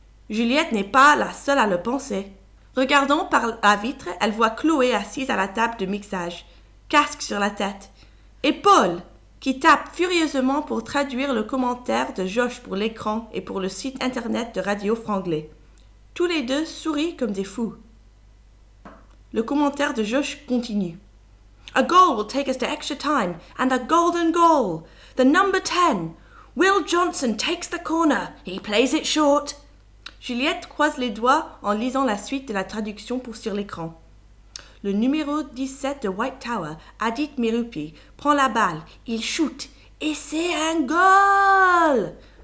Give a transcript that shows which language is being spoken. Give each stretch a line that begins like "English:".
French: Juliette n'est pas la seule à le penser. Regardant par la vitre, elle voit Chloé assise à la table de mixage, casque sur la tête, et Paul, qui tape furieusement pour traduire le commentaire de Josh pour l'écran et pour le site internet de Radio Franglais. Tous les deux sourient comme des fous. Le commentaire de Josh continue.
English: A goal will take us to extra time, and a golden goal. The number 10. Will Johnson takes the corner. He plays it short.
French: Juliette croise les doigts en lisant la suite de la traduction pour sur l'écran. Le numéro 17 de White Tower, Adit Merupi, prend la balle, il shoot, et c'est un goal!